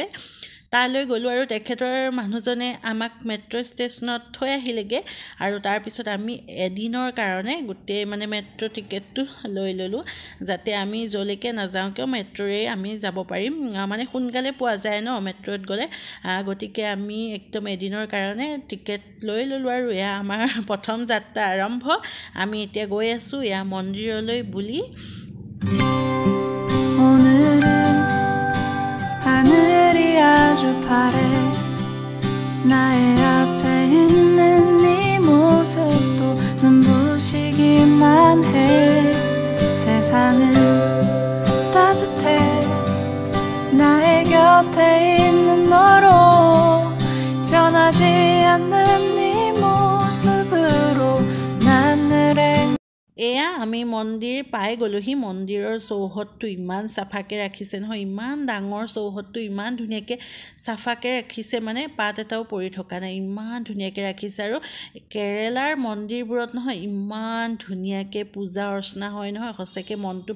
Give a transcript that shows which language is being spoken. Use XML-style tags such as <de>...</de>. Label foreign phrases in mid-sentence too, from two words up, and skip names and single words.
<as>তালৈ গলো আৰু তেখেতৰ মানুহজনে আমাক মেট্ৰো ষ্টেচনত থৈ আহিলেগে আৰু তাৰ পিছত আমি এদিনৰ কাৰণে গুটে মানে মেট্ৰো টিকেটটো লৈ ললো যাতে আমি জলৈকে নাযাওঁ কিয় মেট্ৰোৰে আমি যাব পাৰিম মানে সোনকালে পোৱা যায় ন মেট্ৰোত গলে গতিকে আমি একদম এদিনৰ কাৰণে টিকেট লৈ ললো আৰু এয়া আমাৰ প্ৰথম যাত্ৰা আৰম্ভ আমি এতিয়া গৈ আছো এয়া মন্দিৰলৈ বুলি</as> <ko>아주 파래 나의 앞에 있는 네 모습도 눈부시기만 해 세상은 따뜻해 나의 곁에 있는 너로 변하지 않는 네 모습으로 난 늘</ko> <as>এয়া আমি মন্দিৰ পাই গলোহি মন্দিৰৰ চৌহদটো ইমান সাফাকে ৰাখিছে নহয় ইমান ডাঙৰ চৌহদটো ইমান ধুনীয়াকে সাফাকে ৰাখিছে মানে পাত এটাও পৰি থকা নাই ইমান ধুনীয়াকে ৰাখিছে আৰু কেৰেলাৰ মন্দিৰবোৰত নহয় ইমান ধুনীয়াকে পূজা অৰ্চনা হয় নহয় হসকে মনটো</as>